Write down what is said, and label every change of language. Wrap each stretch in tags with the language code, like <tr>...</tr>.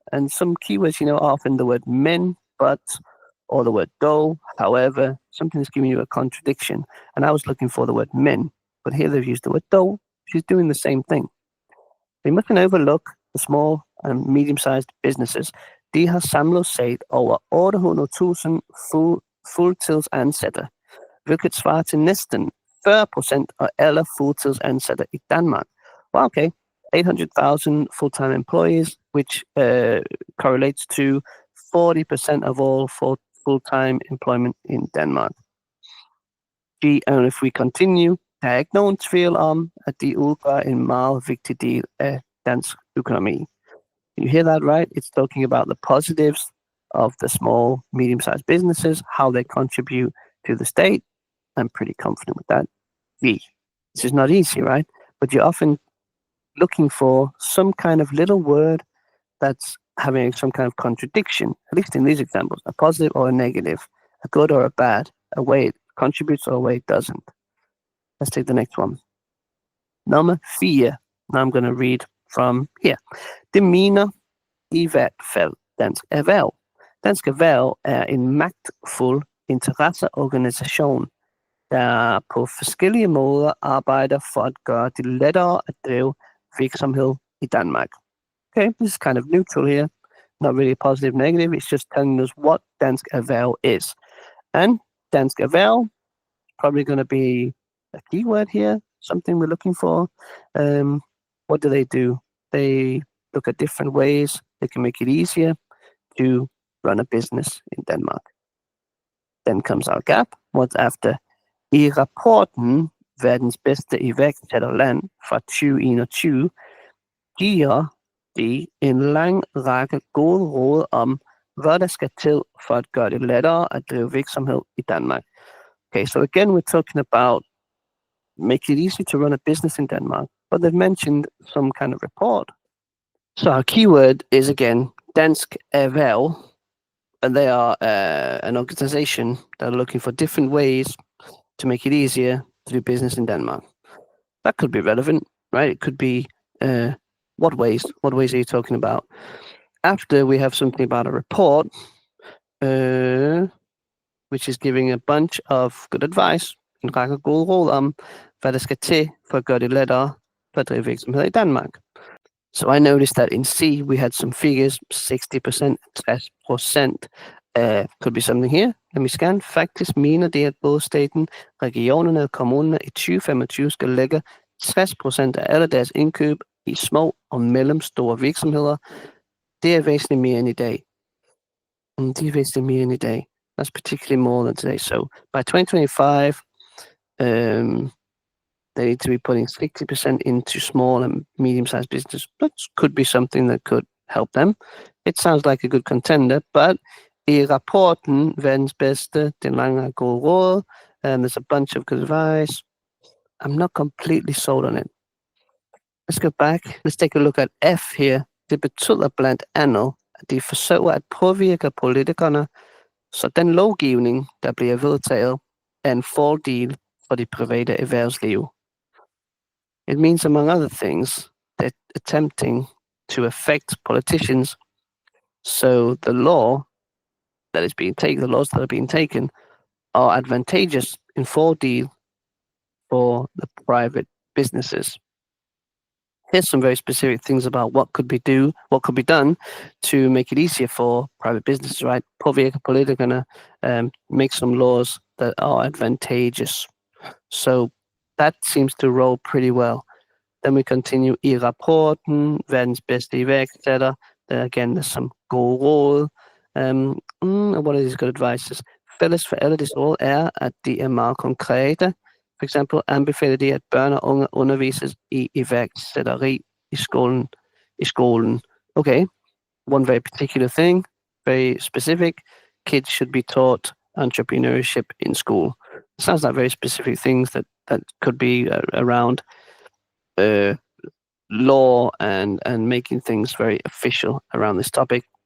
<en>And some keywords, often the word men, but, or the word though, however, something's giving you a contradiction. And I was looking for the word men, but here they've used the word though, which is doing the same thing. Vi mustn't overlook the small and medium-sized businesses.</en> <da>De har samlet set over 800.000 fuldtidsansatte, hvilket svarer til næsten 40% af alle fuldtidsansatte i Danmark.</da> <en>Well, okay, 800,000 full-time employees, which correlates to 40% of all full-time employment in Denmark. And if we continue,</en> <da>der er ikke nogen tvivl om, at de udgør en meget vigtig del af dansk økonomi.</da> <en>You hear that right? It's talking about the positives of the small, medium-sized businesses, how they contribute to the state. I'm pretty confident with that. This is not easy, right? But you're often looking for some kind of little word that's having some kind of contradiction, at least in these examples, a positive or a negative, a good or a bad, a way it contributes or a way it doesn't. Let's take the next one. Number 4. Now I'm going to read from here.</en> <da>Det mener i hvert fald Dansk Erhverv. Dansk Erhverv er en magtfuld interesseorganisation, der på forskellige måder arbejder for at gøre det lettere at drive virksomhed i Danmark.</da> <en>Okay, this is kind of neutral here, not really positive, negative. It's just telling us what Dansk Erhverv is. And Dansk Erhverv, probably going to be a keyword here, something we're looking for. What do? They look at different ways they can make it easier to run a business in Denmark. Then comes our gap. What's after?</en> <da>I rapporten Verdens bedste iværksætterland fra 2021 giver de en lang række gode råd om, hvad der skal til for at gøre det lettere at drive virksomhed i Danmark.</da> <en>Okay, so again, we're talking about make it easy to run a business in Denmark, but they've mentioned some kind of report. So our keyword is again Dansk Erhverv, and they are an organization that are looking for different ways to make it easier to do business in Denmark. That could be relevant, right? It could be what ways? What ways are you talking about? After we have something about a report, which is giving a bunch of good advice,</en> <da>en række gode råd om, hvad der skal til for at gøre det lettere for at drive virksomhed i Danmark.</da> <en>So I noticed that in C, we had some figures, 60%, 60%. Could be something here. Let me scan.</en> <da>Faktisk mener det, at både staten, regionerne og kommunerne i 2025 skal lægge 60% af alle deres indkøb i små og mellemstore virksomheder. Det er væsentligt mere end i dag. Det er væsentligt mere end i dag.</da> <en>That's particularly more than today. So by 2025, they need to be putting 60% into small and medium-sized businesses. That could be something that could help them. It sounds like a good contender, but</en> <da>i rapporten, verdens bedste, den lange gode råd,</da> <en>there's a bunch of good advice. I'm not completely sold on it. Let's go back. Let's take a look at F here.</en> <da>Det betyder blandt andet, at de forsøger at påvirke politikerne, så den lovgivning, der bliver vedtaget, er en fordel for de private erhvervsliv.</da> <en>It means, among other things, that attempting to affect politicians, so the laws that are being taken are advantageous in fordel for the private businesses. Here's some very specific things about what could be done to make it easier for private businesses, right?</en> <da>Påvirke politikerne,</da> <en>make some laws that are advantageous. So that seems to roll pretty well. Then we continue</en> <da>i rapporten, verdens bedste iværksætter.</da> <en>Then again, there's some</en> <da>gode råd.</da> <en>What are these good advices?</en> <da>Fælles for alle disse råd er, at de er meget konkrete. For eksempel anbefaler de, at børn og unge undervises i iværksætteri i skolen.</da> <en>Okay, one very particular thing, very specific. Kids should be taught entrepreneurship in school. It sounds like very specific things that could be around law and making things very official around this topic.</en>